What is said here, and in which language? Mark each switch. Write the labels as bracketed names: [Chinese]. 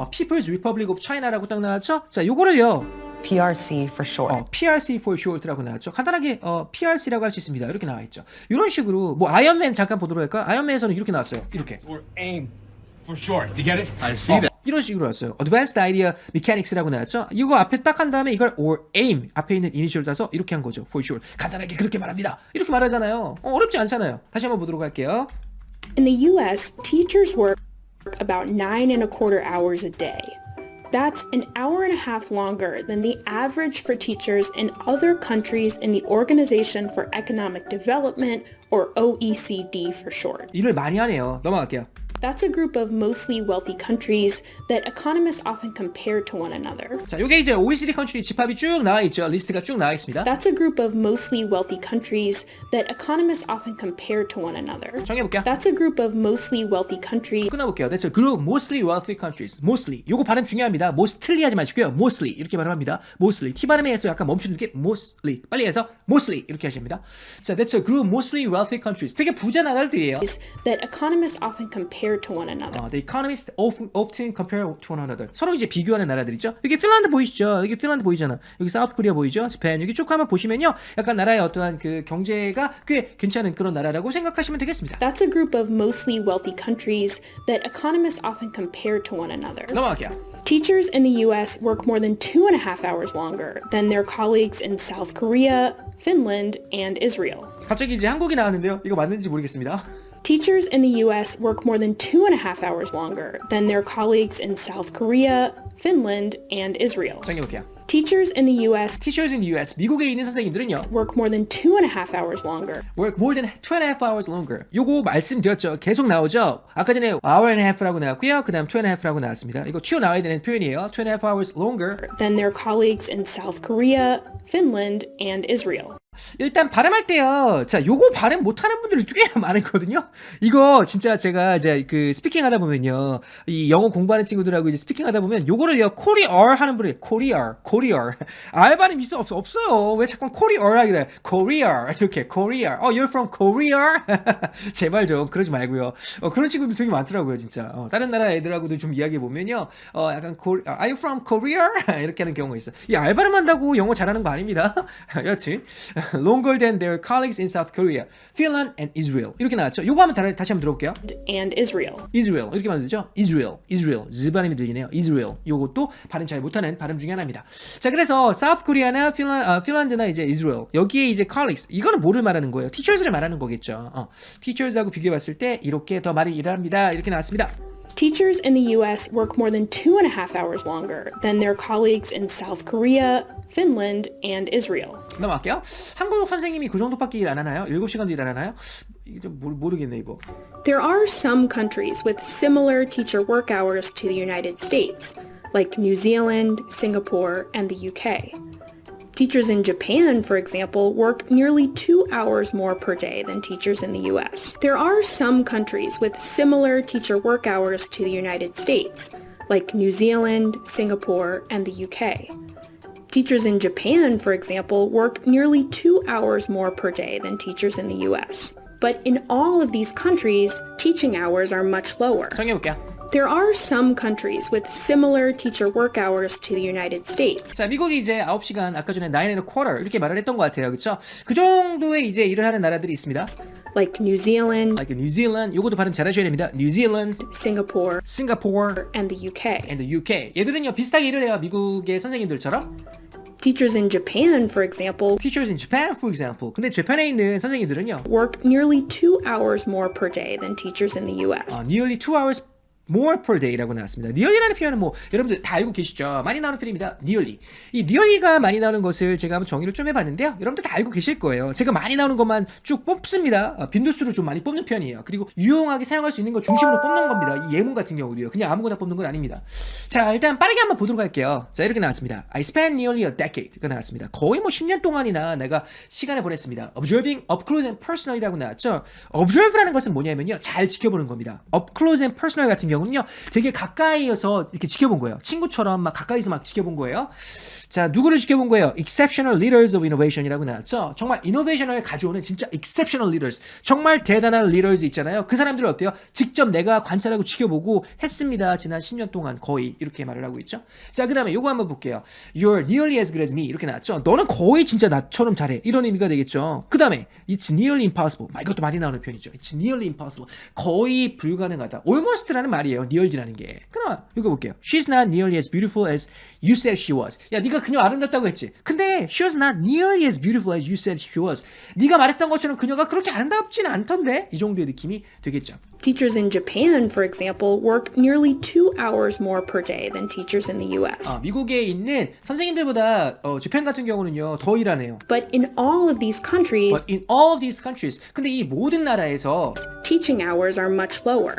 [English] People's Republic of China [Korean] 라고 딱 나왔죠. 자, 요거를요, [English] PRC for short. PRC for short [Korean] 라고 나왔죠. 간단하게 PRC라고 할 수 있습니다. 이렇게 나와 있죠. 이런 식으로 뭐 아이언맨 잠깐 보도록 할까? 아이언맨에서는 이렇게 나왔어요. 이렇게. [English] Or AIM for short. Do you get it? I see that. [Korean] 이런 식으로 왔어요. [English] Advanced Idea Mechanics [Korean] 라고 나왔죠. 이거 앞에 딱 한 다음에 이걸 [English] or aim [Korean] 앞에 있는 이니셜 따서 이렇게 한 거죠. [English] For short. [Korean] 간단하게 그렇게 말합니다. 이렇게 말하잖아요. 어렵지 않잖아요. 다시 한번 보도록 할게요. [English] In the US, teachers work about 9.25 hours a day. That's an hour and a half longer than the average for teachers in other countries in the Organization for Economic Development, or OECD for short. [Korean] 일을 많이 하네요. 넘어갈게요. [English] That's a group of mostly wealthy countries that economists often compare to one another. [Korean] 자, 요게 이제 OECD 컨트리 집합이 쭉 나와 있죠. 리스트가 쭉 나와 있습니다. [English] That's a group of mostly wealthy countries that economists often compare to one another. [Korean] 정해볼게요. [English] That's a group of mostly wealthy countries. [Korean] 끊어볼게요. [English] That's a group mostly wealthy countries. [Korean] Mostly. 요거 발음 중요합니다. mostly 하지 마시고요. mostly 이렇게 발음합니다. [English] mostly. [Korean] T 발음에서 약간 멈추는 게 mostly. 빨리 해서 mostly 이렇게 하십니다. [English] 자, that's a group mostly wealthy countries. [Korean] 되게 부자 나라들이에요. [English] That economists often compare to one another. The economists often compare to one another. [Korean] 서로 이제 비교하는 나라들이죠. 여기 핀란드 보이시죠? 여기 핀란드 보이잖아. 여기 사우스 코리아 보이죠? 재팬. 여기 쭉 한번 보시면요. 약간 나라의 어떠한 그 경제가 꽤 괜찮은 그런 나라라고 생각하시면 되겠습니다. [English] That's a group of mostly wealthy countries that economists often compare to one another. [Korean] 넘어갈게요. [English] Teachers in the US work more than 2.5 hours longer than their colleagues in South Korea, Finland, and Israel. [Korean] 갑자기 이제 한국이 나왔는데요. 이거 맞는지 모르겠습니다. [English] Teachers in the US work more than 2.5 hours longer than their colleagues in South Korea, Finland, and Israel. [Korean] 정해볼게요. [English] Teachers in the US Teachers in the US. [Korean] 미국에 있는 선생님들은요. [English] work more than 2.5 hours longer. Work more than 2.5 hours longer. [Korean] 요거 말씀드렸죠. 계속 나오죠. 아까 전에 hour and a half라고 나왔고요. 그 다음 2.5라고 나왔습니다. 이거 튀어나와야 되는 표현이에요. [English] 2.5 hours longer. Than their colleagues in South Korea, Finland, and Israel. [Korean] 일단 발음할 때요. 자, 요거 발음 못하는 분들이 꽤 많거든요. 이거 진짜 제가 이제 그 스피킹 하다 보면요. 이 영어 공부하는 친구들하고 이제 스피킹 하다 보면 요거를요. 코리어 하는 분이 코리어. 알 발음 있어 없어요. 왜 자꾸 코리어 하기래? 코리어 이렇게 코리어. [English] You're from Korea? [Korean] 제발 좀 그러지 말고요. 그런 친구들 되게 많더라고요, 진짜. 다른 나라 애들하고도 좀 이야기해 보면요. [English] 약간 Are you from Korea? [Korean] 이렇게 하는 경우가 있어. 이 알 발음 한다고 영어 잘하는 거 아닙니다. 여튼 [English] longer than their colleagues in South Korea, Finland and Israel. [Korean] 이렇게 나왔죠. 요거 한번 다시 한번 들어볼게요. [English] And Israel. [Korean] Israel 이렇게 만들죠. Israel Z 발음이 들리네요. Israel 요것도 발음 잘 못하는 발음 중에 하나입니다. 자, 그래서 South Korea나 핀란드나 이제 Israel 여기에 이제 colleagues 이거는 뭐를 말하는 거예요? teachers를 말하는 거겠죠. teachers하고 비교해봤을 때 이렇게 더 많이 일합니다. 이렇게 나왔습니다. [English] Teachers in the US work more than 2.5 hours longer than their colleagues in South Korea, Finland, and Israel. [Korean] 넘어갈게요. 한국 선생님이 그 정도밖에 일 안 하나요? 7시간도 일 안 하나요? 이게 좀 모르겠네 이거. [English] There are some countries with similar teacher work hours to the United States, like New Zealand, Singapore, and the UK. Teachers in Japan, for example, work nearly 2 hours more per day than teachers in the US. There are some countries with similar teacher work hours to the United States, like New Zealand, Singapore, and the UK. Teachers in Japan, for example, work nearly 2 hours more per day than teachers in the US. But in all of these countries, teaching hours are much lower. [Korean] 정해볼게요. [English] There are some countries with similar teacher work hours to the United States. [Korean] 자, 미국이 이제 9시간 아까 전에 9.25 이렇게 말을 했던 것 같아요. 그렇죠? 그 정도의 이제 일을 하는 나라들이 있습니다. [English] Like New Zealand, Like New Zealand. [Korean] 요것도 발음 잘하셔야 됩니다. [English] New Zealand, Singapore, Singapore, and the UK. and the UK. [Korean] 얘들은요 비슷하게 일을 해요. 미국의 선생님들처럼. [English] Teachers in Japan, for example, Teachers in Japan, for example. [Korean] 근데 재팬에 있는 선생님들은요. [English] work nearly 2 hours more per day than teachers in the US. Nearly 2 hours more per day [Korean] 라고 나왔습니다. nearly라는 표현은 뭐 여러분들 다 알고 계시죠? 많이 나오는 표현입니다. [English] nearly. [Korean] 이 nearly가 많이 나오는 것을 제가 한번 정의를 좀 해봤는데요. 여러분들 다 알고 계실 거예요. 제가 많이 나오는 것만 쭉 뽑습니다. 빈도수를 좀 많이 뽑는 편이에요. 그리고 유용하게 사용할 수 있는 거 중심으로 뽑는 겁니다. 이 예문 같은 경우도요. 그냥 아무거나 뽑는 건 아닙니다. 자, 일단 빠르게 한번 보도록 할게요. 자, 이렇게 나왔습니다. [English] I spent nearly a decade [Korean] 가 나왔습니다. 거의 뭐 10년 동안이나 내가 시간을 보냈습니다. [English] Observing up close and personal [Korean] 이라고 나왔죠. Observe라는 것은 뭐냐면요. 잘 지켜보는 겁니다. Up close and personal 같은 경우는요. 되게 가까이에서 이렇게 지켜본 거예요. 친구처럼 막 가까이서 막 지켜본 거예요. 자, 누구를 지켜본 거예요? [English] Exceptional leaders of innovation [Korean] 이라고 나왔죠. 정말 이노베이션을 가져오는 진짜 [English] exceptional leaders. [Korean] 정말 대단한 leaders 있잖아요. 그 사람들은 어때요? 직접 내가 관찰하고 지켜보고 했습니다. 지난 10년 동안 거의 이렇게 말을 하고 있죠. 자, 그 다음에 요거 한번 볼게요. [English] You're nearly as good as me [Korean] 이렇게 나왔죠. 너는 거의 진짜 나처럼 잘해. 이런 의미가 되겠죠. 그 다음에 [English] It's nearly impossible. [Korean] 이것도 많이 나오는 표현이죠. [English] It's nearly impossible. [Korean] 거의 불가능하다. Almost라는 말이에요. nearly라는 게. 그 다음 이거 볼게요. [English] She's not nearly as beautiful as you said she was. [Korean] 야, 네가 그녀 아름답다고 했지. 근데 [English] she was not nearly as beautiful as you said she was. [Korean] 네가 말했던 것처럼 그녀가 그렇게 아름답진 않던데. 이 정도의 느낌이 되겠죠. [English] Teachers in Japan, for example, work nearly 2 hours more per day than teachers in the US. [Korean] 미국에 있는 선생님들보다 재팬 같은 경우는요 더 일하네요. [English] But in all of these countries, But in all of these countries. [Korean] 근데 이 모든 나라에서 [English] teaching hours are much lower.